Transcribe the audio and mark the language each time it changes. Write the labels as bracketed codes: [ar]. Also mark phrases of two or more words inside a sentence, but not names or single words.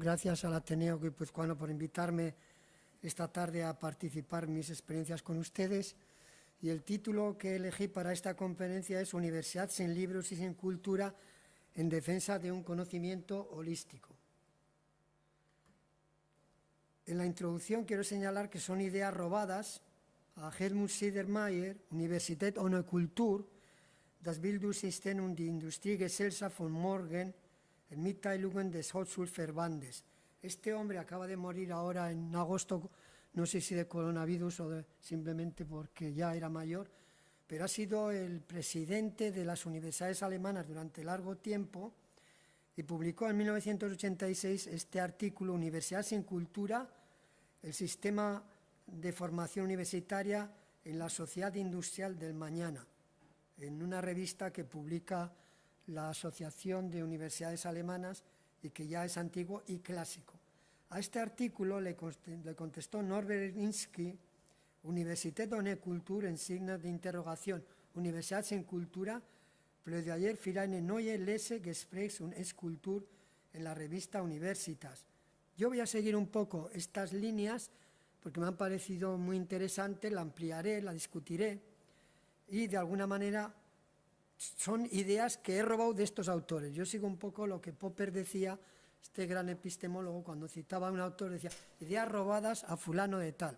[es] Gracias al Ateneo Guipuzcoano por invitarme esta tarde a participar en mis experiencias con ustedes. Y el título que elegí para esta conferencia es Universidad sin libros y sin cultura en defensa de un conocimiento holístico. En la introducción quiero señalar que son ideas robadas a Helmut Siedermeier, Universität ohne Kultur, das Bildungssystem und die Industriegesellschaft von morgen, en Mitteilungen des Hochschulverbandes. Este hombre acaba de morir ahora en agosto, no sé si de coronavirus o simplemente porque ya era mayor, pero ha sido el presidente de las universidades alemanas durante largo tiempo y publicó en 1986 este artículo, Universidad sin cultura, el sistema de formación universitaria en la sociedad industrial del mañana, en una revista que publica la Asociación de Universidades Alemanas y que ya es antiguo y clásico. A este artículo le contestó Norbert Insky, Universität ohne Kultur en signos de interrogación, Universidad sin cultura, plädoyer für eine neue Lese-, Gesprächs- und Esskultur en la revista Universitas. Yo voy a seguir un poco estas líneas porque me han parecido muy interesantes, la ampliaré, la discutiré y de alguna manera son ideas que he robado de estos autores. Yo sigo un poco lo que Popper decía, este gran epistemólogo, cuando citaba a un autor, decía, ideas robadas a fulano de tal.